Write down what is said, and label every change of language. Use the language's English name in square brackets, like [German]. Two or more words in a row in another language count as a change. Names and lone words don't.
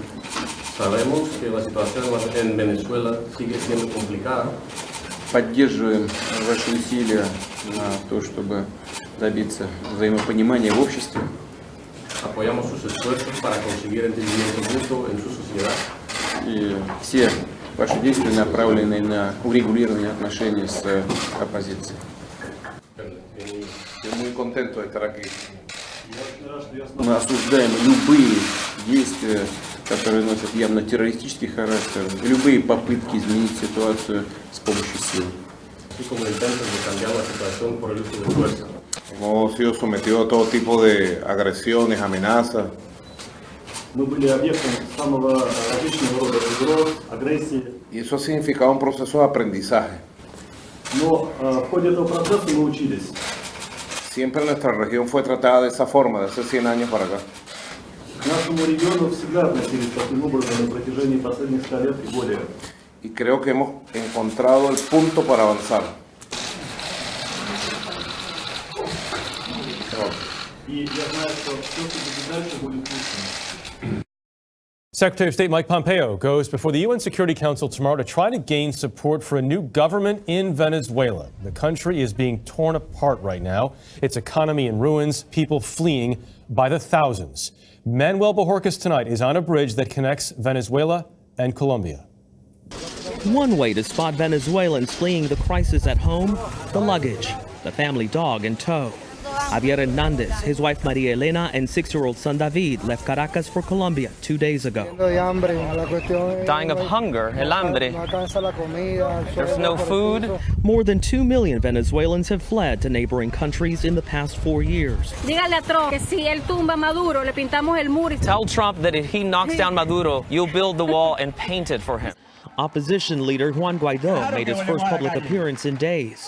[Spanish] Sabemos que la situación en Venezuela sigue siendo complicada. [Russian] Поддерживаем ваши усилия на то, чтобы добиться взаимопонимания в обществе. [Spanish] Apoyamos sus esfuerzos para conseguir entendimiento mutuo en su sociedad. [Russian] И все ваши действия направлены на урегулирование отношений с оппозицией. [Spanish] Estoy muy contento de estar aquí. [Russian] Мы осуждаем любые действия, которые носят явно террористический характер, любые попытки изменить ситуацию с помощью силы. [Spanish] Así como intentos de cambiar la situación por el uso de fuerza. Hemos sido sometidos a todo tipo de agresiones, amenazas. [Russian] Мы были объектом самого различного рода угроз, агрессии. [Spanish] Y eso ha significado un proceso de aprendizaje. [Russian] Но в ходе этого процесса мы учились. [Spanish] Siempre nuestra región fue tratada de esa forma, de hace 100 años para acá. [Russian] К нашему региону всегда относились таким образом на протяжении последних 100 лет и более. [Spanish] Y creo que hemos encontrado el punto para avanzar. [Russian] И я знаю, что все, что будет дальше, будет лучше. [English] Secretary of State Mike Pompeo goes before the UN Security Council tomorrow to try to gain support for a new government in Venezuela. The country is being torn apart right now, its economy in ruins, people fleeing by the thousands. Manuel Bojorquez tonight is on a bridge that connects Venezuela and Colombia. One way to spot Venezuelans fleeing the crisis at home, the luggage, the family dog in tow. Javier Hernandez, his wife Maria Elena, and 6-year-old son David left Caracas for Colombia 2 days ago. Dying of hunger, [Spanish] el hambre. [English] There's no food. More than 2 million Venezuelans have fled to neighboring countries in the past 4 years. Tell Trump that if he knocks down Maduro, you'll build the wall and paint it for him. Opposition leader Juan Guaido made his first public appearance in days.